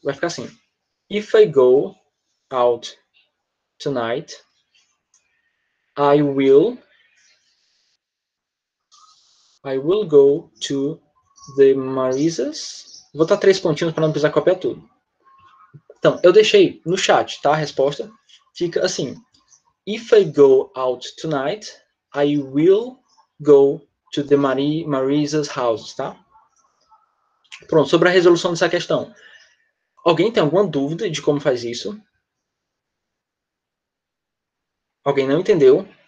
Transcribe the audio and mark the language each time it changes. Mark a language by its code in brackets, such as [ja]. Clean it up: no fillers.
[pt] Vai ficar assim. [en] If I go out tonight, I will go to the Marisas. [pt] Vou botar 3 pontinhos para não precisar copiar tudo. Então, eu deixei no chat, tá? A resposta fica assim. [en] If I go out tonight, I will go to the Marisa's house, tá? [pt] Pronto, sobre a resolução dessa questão. Alguém tem alguma dúvida de como faz isso? Alguém não entendeu?